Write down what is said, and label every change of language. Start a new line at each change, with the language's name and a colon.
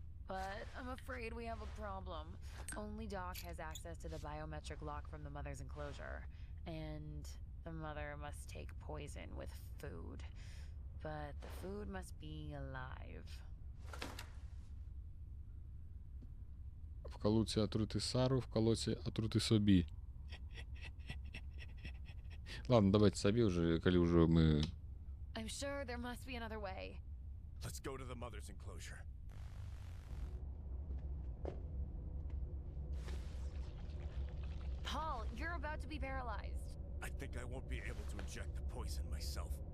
English: But I'm afraid we have a problem. Only Doc has access to the biometric lock from the mother's enclosure. And the mother must take poison with food. But the food must be alive.
Ukrainian: Вколоти отрути Сару, вколоти отрути собі. Ладно, давайте собі вже, коли вже ми...
English: I'm sure there must be another way. Let's go to the mother's enclosure. Paul, you're about to be paralyzed. I think I won't be able to inject the poison myself.